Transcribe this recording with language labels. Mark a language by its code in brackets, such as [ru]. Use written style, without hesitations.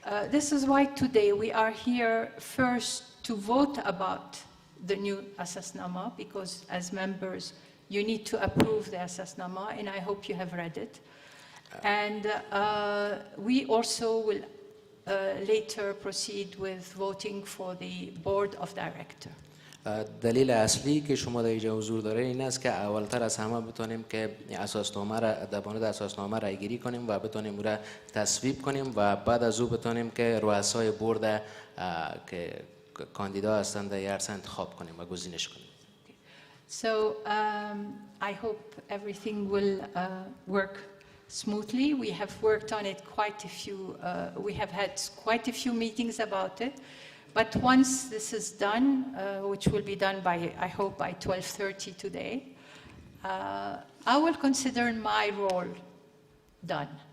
[en] This is why today we are here first to vote about the new Asasnama, because as members you need to approve the Asasnama, and I hope you have read it. And we also will later proceed with voting for the board of directors. [fa] دلیل اصلی که شما در اینجا حضور داره این است که اولتر از همه بتونیم که اساسنامه را در مورد اساسنامه رای گیری کنیم و بتونیم او را تصویب کنیم و بعد از او بتونیم که رؤسای بورد که کاندیدا هستند در هر انتخاب کنیم و گزینش کنیم. [en] So I hope everything will work smoothly. We have worked on it quite a few, we have had quite a few meetings about it. But once this is done, which will be done by, I hope, by 12:30 today, I will consider my role done.